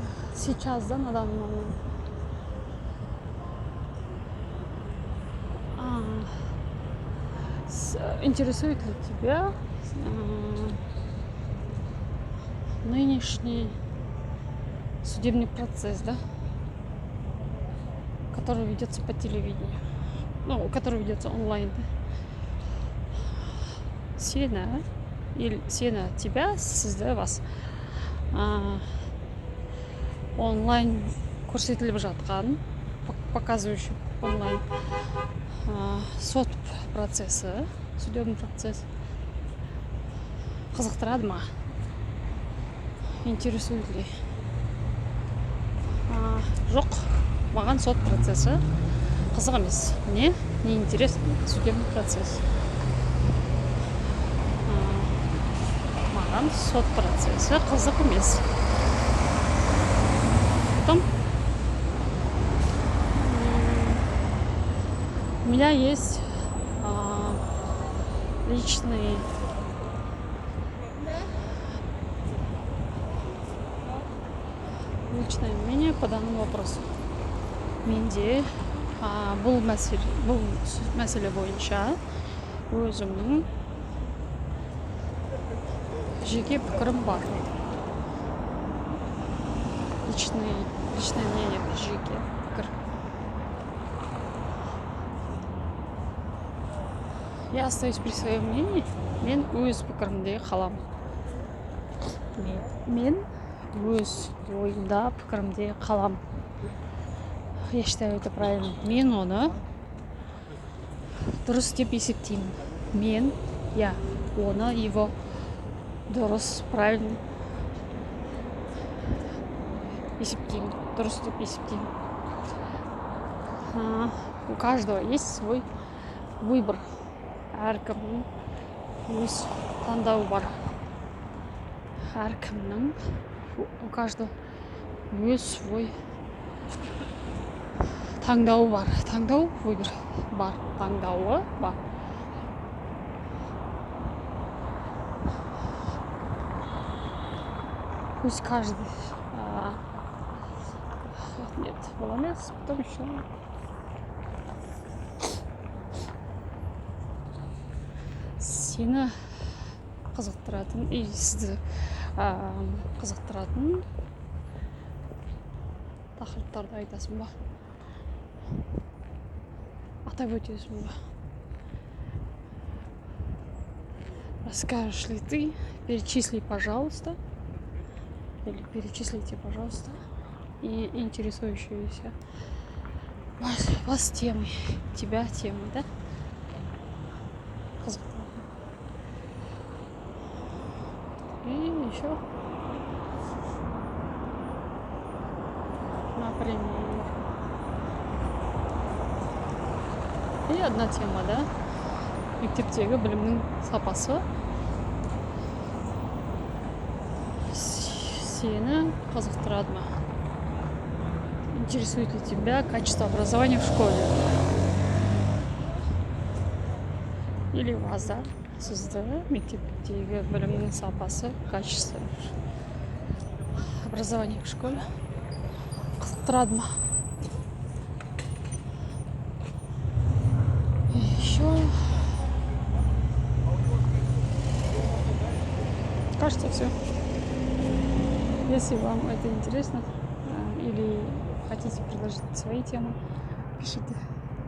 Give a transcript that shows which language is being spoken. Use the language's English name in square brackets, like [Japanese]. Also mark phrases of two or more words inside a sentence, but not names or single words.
[Russian] Сейчас, да, на данный момент. Интересует ли тебя нынешний судебный процесс, да, который ведется по телевидению, который ведется онлайн? [Kazakh] Сені тебя, сізді вас онлайн көрсетіліп жатқан, [Russian] показывающий онлайн [Kazakh] сот процессы, [Russian] судебный процесс [Kazakh] қызықтырады ма? [Russian] Интересует ли? [Kazakh] Жоқ, маған сот процессы қызық емес. [Russian] Мне не интересен судебный процесс. [Kazakh] Маған сот процессы қызық емес. [Russian] Потом у меня есть личное мнение по данному вопросу. [Kazakh] Менде бұл мәселе бойынша өзімнің жеке пікірім бар. [Russian] Личное мнение, [Kazakh] жеке пікір. [Russian] Я остаюсь при своем мнении. [Kazakh] Мен өз пікірімде қаламын. Мен өз ойымда пікірімде қаламын. [Russian] Я считаю это правильно. [Kazakh] Мен оны дұрыс деп есептеймін. Оны, его дұрыс, правильно есептеймін. Дұрыс деп есептеймін. [Russian] У каждого есть свой выбор. [Kazakh] Әркімнің өз таңдауы бар. [Russian] У каждого [Kazakh] өз свой таңдауы бар. Выбор бар. Таңдауы бар. [Russian] Пусть каждый... Нет, баланс, потом еще... [Kazakh] Сені қызықтыратын, сізді қызықтыратын тақырыптарды айтасың ба? Атап өтесің ба? [Russian] Расскажешь ли ты? Перечисли, пожалуйста. Или перечислите, пожалуйста. И интересующиеся вас темой. Тебя темой, да? И еще, например, и одна тема, [Kazakh] да, мектептегі білімнің сапасы сені қызықтырады ма? [Russian] Интересует ли тебя качество образования в школе? Или вас, да? [Kazakh] Сізді мектептегі білімнің сапасы, [Russian] качество образования в школе [Kazakh] қызықтырады ма? [Russian] И еще... Кажется, все. Если вам это интересно или хотите предложить свои темы, пишите.